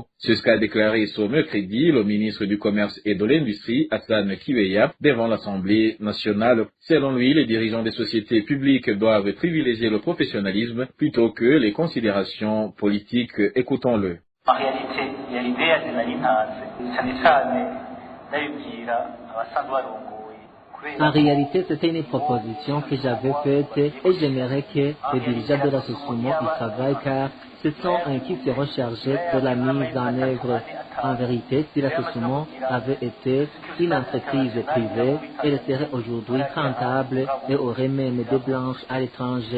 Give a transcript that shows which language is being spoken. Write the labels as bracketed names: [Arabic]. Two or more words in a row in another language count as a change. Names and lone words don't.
[French] C'est ce qu'a déclaré ce mercredi le ministre du Commerce et de l'Industrie, Hassan Kiweya, devant l'Assemblée nationale. Selon lui, les dirigeants des sociétés publiques doivent privilégier le professionnalisme plutôt que les considérations politiques. Écoutons-le. En réalité, il y a l'idée de la linhase, [Rundi] cyane cyane ndabibwira abasanzwe barongoye [French] En réalité, c'était une proposition que j'avais faite et j'aimerais que les dirigeants de la Sosumo y travaillent car ce sont eux qui seront chargés de la mise en œuvre. En vérité, si la Sosumo avait été une entreprise privée, elle serait aujourd'hui rentable et aurait même des blanches à l'étranger.